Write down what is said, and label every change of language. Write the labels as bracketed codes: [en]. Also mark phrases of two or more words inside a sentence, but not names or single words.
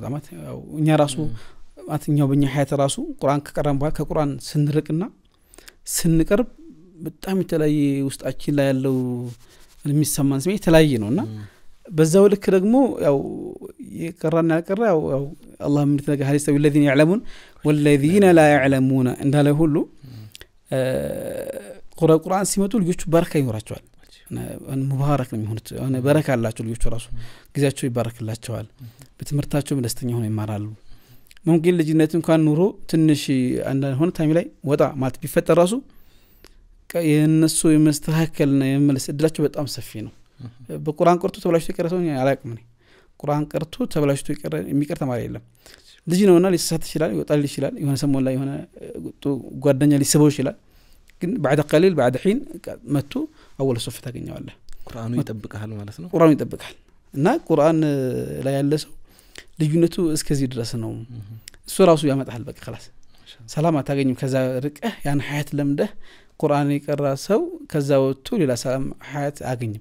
[am] በጣም ያው እኛ ራሱ አትኛው በእኛ ሐያት ራሱ ቁርአን ከቀረን በኋላ ከቁርአን ስንርቅና ስንቀርብ በጣም የተለያየ ውስጣችን ላይ ያለው የሚሰማን ስሜት የተለያየ ነውና በዛው ልክ ደግሞ ያው የቀራና ያቀራ ያው አላህ ምን ተነገ ሐዲስ [ar] الذين يعلمون والذين لا يعلمون [am] እንዳለ ሁሉ ቁርአን ሲመጡ ልጆቹ በረካ ይኖራቸዋል ሙባረክ ነው የሚሆኑት አሁን በረካ አላቸው ልጆቹ ራሱ ጊዜያቸው ይባረክላቸዋል በትምህርታቸው ደስተኛ ሆነው ይማራሉ ሙምኪን ልጅነት እንኳን ኑሮ ትንሽ አንዳንድ ሆነ ታይም ላይ ወጣ ማለት ቢፈጠር ራሱ የነሱ የመስተካከልና የመለስ እድላቸው በጣም ሰፊ ነው በቁርአን ቀርቶ ተብላሽቶ የቀረሰው አላቅም ነው ቁርአን ቀርቶ ተብላሽቶ የሚቀር ተማሪ የለም ልጅ ነውና ሊሳሳት ይችላል ይወጣል ይችላል የሆነ ሰሞን ላይ የሆነ ጓደኛ ሊስበው ይችላል ግን [ar] بعد قليل بعد حين [am] መጥቶ [ar] اول صف [am] ታገኘዋለህ ቁርአኑ ይጠብቃል ማለት ነው ቁርአኑ ይጠብቃል እና ቁርአን ላይ ያለ ሰው ልዩነቱ እስከዚህ ድረስ ነው እሱ ራሱ ያመጣል በቃ خلاص ሰላም አታገኝም ከዛ ርቀህ ያን ሐያት ለምደህ ቁርአን ይቀራ ሰው ከዛ ወጥቶ ሌላ ሰላም ሐያት አገኝም